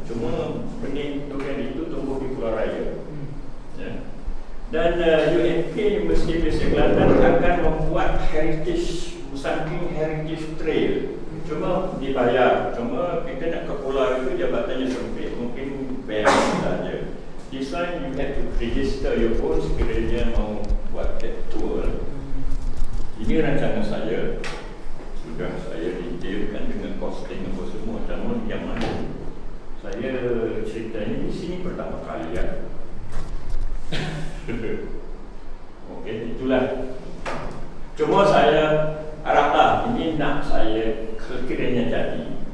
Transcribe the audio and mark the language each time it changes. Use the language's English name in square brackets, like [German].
[Malay] Cuma benih durian itu tumbuh di Pulau Raya. Ya. Dan UNP Universiti Kelantan akan membuat heritage Saking Heritage Trail. Cuma dibayar. Cuma kita nak ke pulau itu jabatannya sempit, mungkin bayar saja. [English] This one you have to register your own [Malay] sekiranya mau buat [English] that tour. [Malay] Ini rancangan saya. Sudah saya detailkan dengan costing apa semua. Namun yang mana saya cerita ini di sini pertama kali ya. Okey, itulah. Cuma saya haraplah ini nak saya sekiranya jadi.